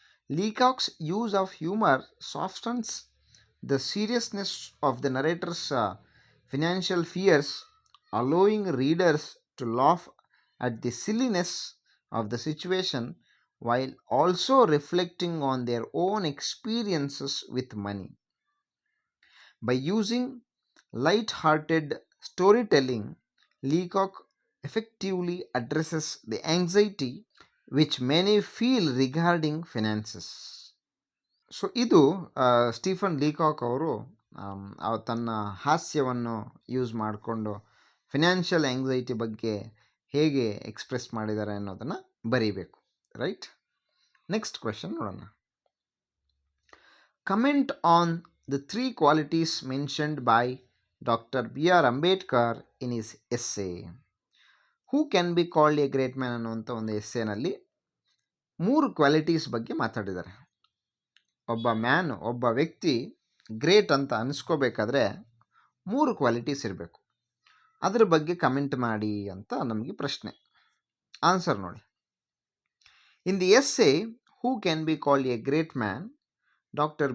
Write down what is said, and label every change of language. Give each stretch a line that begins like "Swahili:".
English: Leacock's use of humor softens the seriousness of the narrator's financial fears, allowing readers to laugh at the silliness of the situation while also reflecting on their own experiences with money. By using light-hearted storytelling, Leacock effectively addresses the anxiety which many feel regarding finances.
Kannada: So ಇದು Stephen ಲೀಕಾಕ್ ಅವರು ತನ್ನ ಹಾಸ್ಯವನ್ನು use ಮಾಡಿಕೊಂಡು financial anxiety ಬಗ್ಗೆ ಹೇಗೆ express ಮಾಡಿದ್ದಾರೆ ಅನ್ನೋದನ್ನು ಬರೀಬೇಕು. Right, next question ನೋಡೋಣ.
English: Comment on the three qualities mentioned by Dr. B.R. Ambedkar in his essay. Who can be called a great man
Kannada: ಅನ್ನುವಂಥ ಒಂದು ಎಸ್ಸೇನಲ್ಲಿ 3 ಕ್ವಾಲಿಟೀಸ್ ಬಗ್ಗೆ ಮಾತಾಡಿದ್ದಾರೆ. ಒಬ್ಬ ವ್ಯಕ್ತಿ ಗ್ರೇಟ್ ಅಂತ ಅನಿಸ್ಕೋಬೇಕಾದ್ರೆ 3 ಕ್ವಾಲಿಟೀಸ್ ಇರಬೇಕು. ಅದರ ಬಗ್ಗೆ ಕಮೆಂಟ್ ಮಾಡಿ ಅಂತ ನಮಗೆ ಪ್ರಶ್ನೆ. ಆನ್ಸರ್ ನೋಡಿ.
English: In the essay who can be called a great man, Dr.